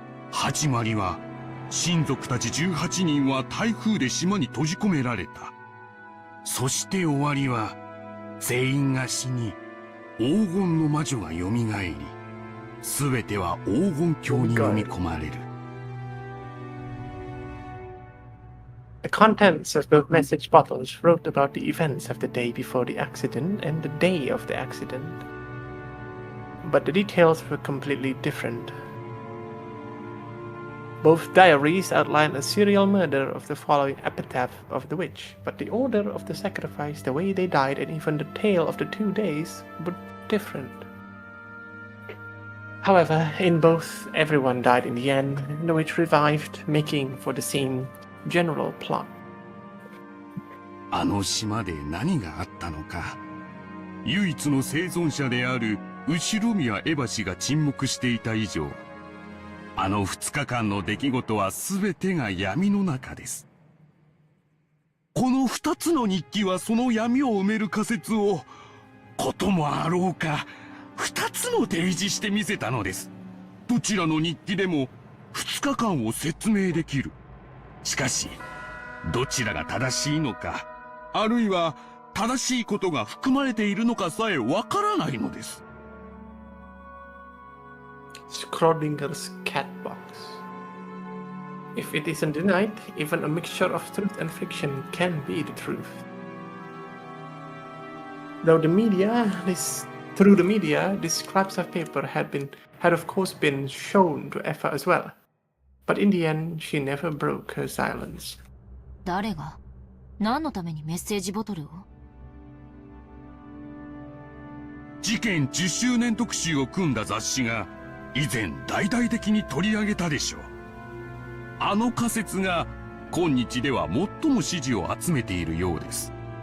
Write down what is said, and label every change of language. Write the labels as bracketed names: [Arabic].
[Japanese] 始まりは、親族たち18人は台風で島に閉じ込められた。そして終わりは、全員が死に、黄金の魔女が蘇り、すべては黄金鏡に飲み込まれる。 [English] The contents of both message bottles wrote about the events of the day before the accident and the day of the accident. But the details were completely different. Both diaries outline a serial murder of the following epitaph of the witch, but the order of the sacrifice, the way they died, and even the tale of the 2 days were different. However, in both, everyone died in the end, and the witch revived, making for the same general plot. [Japanese] あの島で何があったのか。唯一の生存者である後宮エバ氏が沈黙していた以上、あの2日間の出来事は全てが闇の中です。この2つの日記はその闇を埋める仮説を、こともあろうか、2つも提示してみせたのです。どちらの日記でも2日間を説明できる。しかし、どちらが正しいのか、あるいは正しいことが含まれているのかさえわからないのです。 [English] Schrodinger's cat box. If it isn't denied, even a mixture of truth and fiction can be the truth. Through the media, these scraps of paper had of course been shown to Effa as well. But in the end, she never broke her silence. [Japanese] 誰が何のためにメッセージボトルを？事件10周年特集を組んだ雑誌が以前大々的に取り上げたでしょう。あの仮説が今日では最も支持を集めているようです。